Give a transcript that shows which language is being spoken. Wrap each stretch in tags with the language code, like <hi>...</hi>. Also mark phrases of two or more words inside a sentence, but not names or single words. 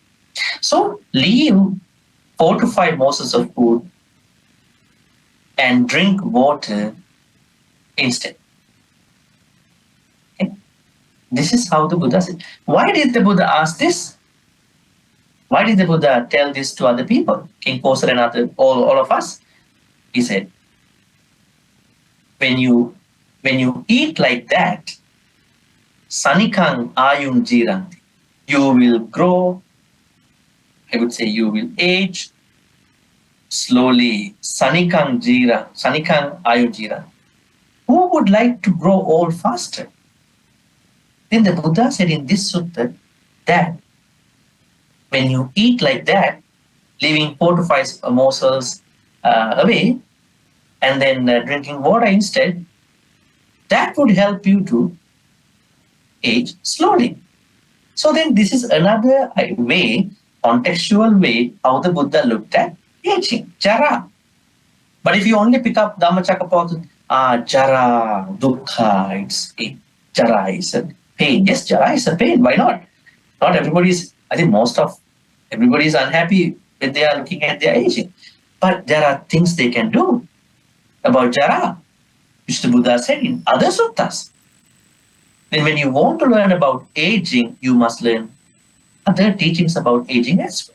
<en>So leave 4 to 5 morsels of food and drink water instead. Okay? This is how the Buddha said. Why did the Buddha ask this? Why did the Buddha tell this to other people? King Kosa and all of us? He said, when you eat like that,</en> <pi>sanikang ayung jiranti,</pi> <en>you will grow, I would say you will age slowly.</en> <pi>Sanikang ayung jiranti.</pi> <en>Who would like to grow old faster? Then the Buddha said in this sutta that when you eat like that, leaving 4 to 5 morsels away, and then drinking water instead, that would help you to age slowly. So then this is another way, contextual way, how the Buddha looked at aging, jara. But if you only pick up Dhammacakkappavattana,</en> <pi>jara, dukkha, jara</pi> <en>is a pain. Yes, jara is a pain. Why not? Not everybody's, I think everybody is unhappy when they are looking at their aging. But there are things they can do about jara, which the Buddha said in other suttas. Then when you want to learn about aging, you must learn other teachings about aging as well.</en>